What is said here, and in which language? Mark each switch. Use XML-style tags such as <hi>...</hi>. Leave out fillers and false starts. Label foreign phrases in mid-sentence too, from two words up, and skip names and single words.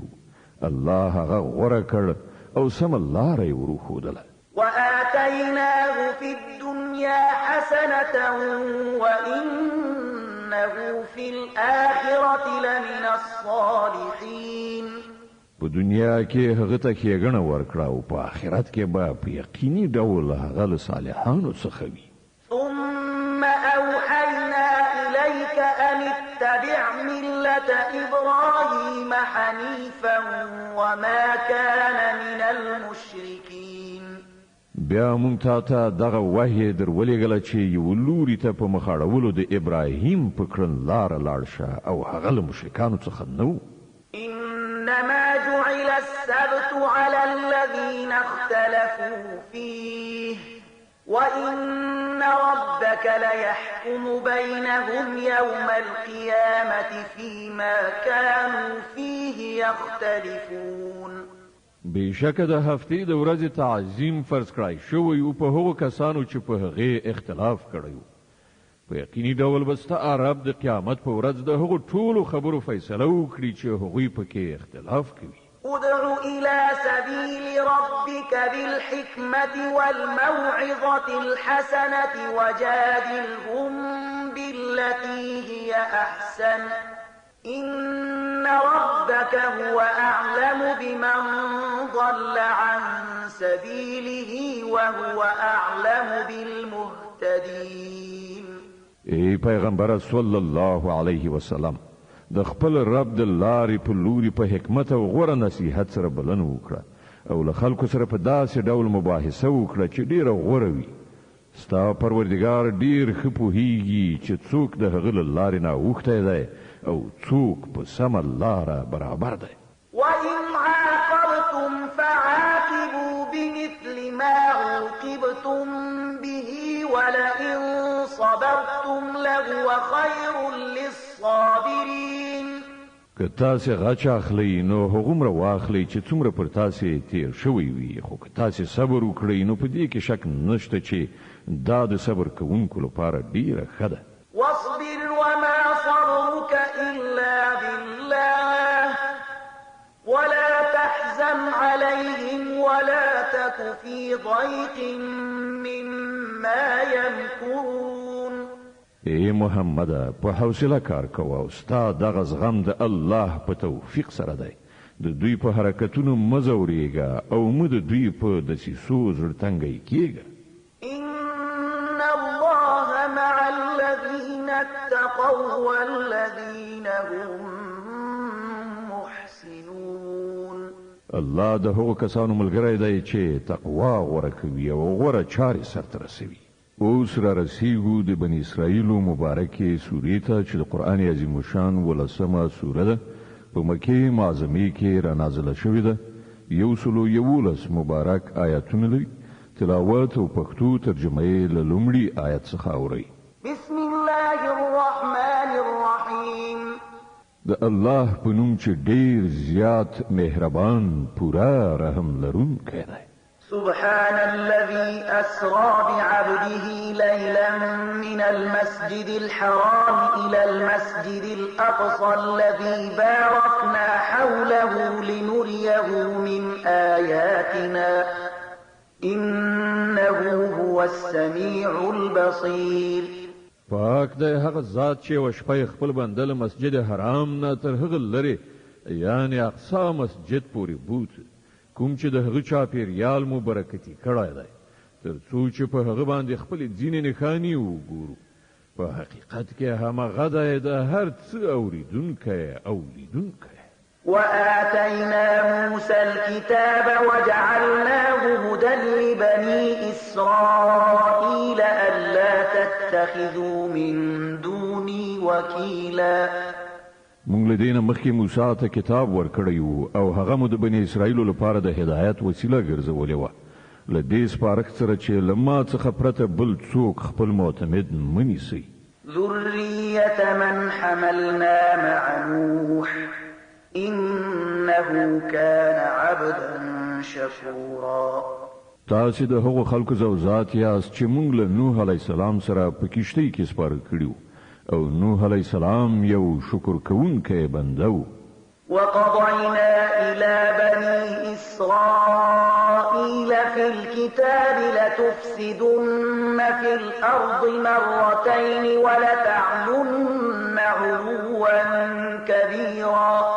<ps>الله هغه غوره کړ او سمه لاره یې وروښودله.</ps> <ar>وآتيناه في الدنيا حسنة وإنه في الآخرة لمن الصالحين.</ar> <ps>په دنیا کې هغه ته ښېګڼه ورکړه او په آخرت کې به په یقیني ډول هغه له صالحانو څخه وي.</ps> <ar>ثم أوحينا إليك أن اتبع ملة إبراهيم حنيفا وما كان من المشركين.</ar> <ps>بیا مونږ ته دغه وحی در ولېږله چې یو لوري ته په مخ اړولو د ابراهیم په کړنلاره لاړ شه او هغه له مشرکانو څخه نه و.</ps> <ar>إنما جعل السبت على الذين اختلفوا فيه وإن ربك ليحكم بينهم يوم القيامة فيما كانوا فيه يختلفون.</ar> <ps>بشکه د هفتې د ورځې تعظیم فرض کړای شوی او په هغو کسانو چې په هغې اختلاف کړی و. په یقیني ډول به ستا رب د قیامت په ورځ د هغو ټولو خبرو فیصله وکړي چې هغوی پکې اختلاف کوي.</ps> <ar>ادع إلى سبيل ربك بالحكمة والموعظة الحسنة وجادلهم بالتي هي أحسن إن ربك هو أعلم بمن ضل عن سبيله وهو أعلم بالمهتدين.</ar> <ps>ای پیغمبر</ps> <ar>صلی الله علیه وسلم</ar> <ps>د خپل رب د لارې په لوري په حکمت او غوره نصیحت سره بلنه وکړه او له خلکو سره په داسې ډول مباحثه وکړه چې ډیره غوره وي. ستا پروردګار ډیر ښه پوهیږي چې څوک د هغه له لارې نه اوښتی دی او څوک په سمه لاره برابر دی.</ps> <ar>وإن عاقبتم فعاقبوا بمثل ما عوقبتم به ولئن صبرتم لهو خير الصابرين.</ar> <ps>که تاسې غچ اخلئ نو هغومره واخلئ چې څومره پر تاسې تیر شوی وي، خو که تاسې صبر وکړئ نو په دې کې شک نشته چې دا د صبر کوونکو لپاره ډیره ښه ده.</ps> <ar>واصبر وما صبرك إلا بالله ولا تحزن عليهم ولا تك في ضيق مما يمكرون.</ar> <ps>ای محمد په حوصله کار کوه او ستا دغه زغم د الله په توفیق سره دی. د دوی په حرکتونو مه ځورېږه او مه د دوی په دسیسو زړه تنګی کېږه.</ps> <ar>إن الله مع الذين اتقوا والذين هم محسنون.</ar> <ps>الله د هغو کسانو ملګری دی چې تقوا غوره کوي او غوره چارې سرته رسوي. اوس را رسیږو د بني اسرائیلو مبارکې سورې ته چې د قرآن عظیم شان 11مه سوره ده. په مکې معظمې کې را نازله شوې ده. 111 مبارک آیاتونه لري. تلاوت او پښتو ترجمه یې له لومړي آیت څخه اورئ.</ps> <ar>بسم الله الرحمن الرحیم.</ar> <ps>د الله په نوم چې ډېر زیات مهربان پورا رحم لرونکی دی.</ps> <ar>سبحان الذي أسرى بعبده ليلا من المسجد الحرام إلى المسجد الأقصى الذي باركنا حوله لنريه من آياتنا إنه هو السميع البصير.</ar> <ps>پاک دی هغه ذات چې وشپه خپل بنده له مسجد حرام نه تر هغه لري یعنی اقصا مسجد پورې بوت کوم چې د هغه چاپیریال مو برکتی کړای دی تر څو چې په هغه باندې خپل ځینې نښانې وګورو. په حقیقت کې همغه دی د هر څه اوریدونکی او لیدونکی.</ps> <ar>وآتينا موسى الكتاب وجعلناه هدى لبني إسرائيل ألا تتخذوا من دوني وكيلا.</ar> <ps>مونږ له دینه مخکې موسی ته کتاب ورکړی وو او هغه مو د بني اسرائیلو لپاره د هدایت وسیله ګرځولې وه. له دې سپارښت سره چې له ما څخه پرته بل څوک خپل معتمد مه نیسئ.</ps> <ar>ذرية من حملنا مع نوح إنه كان عبدا شكورا.</ar> <ps>تاسې د هغو خلکو زوځات یاست چې مونږ له نوح</ps> <ar>علیه السلام</ar> <ps>سره په کښتۍ کې سپاره کړي او نوح</ps> <ar>علیه السلام</ar> <ps>یو شکر کوونکی بنده و.</ps> <ar>وقضينا إلى بني إسرائيل في الكتاب لتفسدن في الأرض مرتين ولتعلن علوا كبيرا.</ar>